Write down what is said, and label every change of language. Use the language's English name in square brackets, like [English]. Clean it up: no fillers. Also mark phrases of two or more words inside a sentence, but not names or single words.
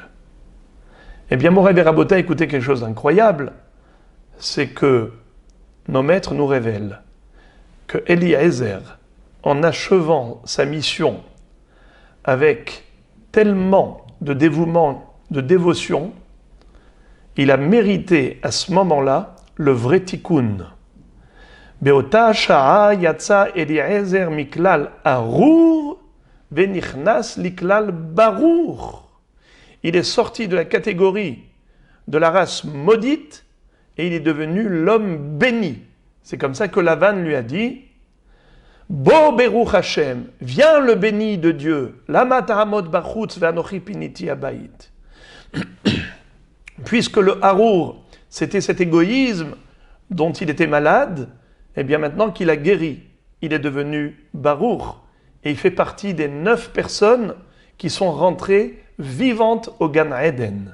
[French] Eh bien, [Hebrew] מורי ורבותי, [French] écoutez quelque chose d'incroyable, c'est que nos maîtres nous révèlent que Eliezer, en achevant sa mission avec tellement de dévouement, de dévotion, il a mérité à ce moment-là le vrai tikkun. [Hebrew] באותה שעה יצא אליעזר מכלל ארור ונכנס לכלל ברוך. [French] Il est sorti de la catégorie de la race maudite et il est devenu l'homme béni. C'est comme ça que Lavan lui a dit, [Hebrew] בוא ברוך השם, [French] viens le béni de Dieu, [Hebrew] למה תעמוד בחוץ ואנכי פיניתי הבית. [French] Puisque le harour, c'était cet égoïsme dont il était malade, et bien maintenant qu'il a guéri, il est devenu barour et il fait partie des 9 personnes qui sont rentrées vivantes au Gan Eden.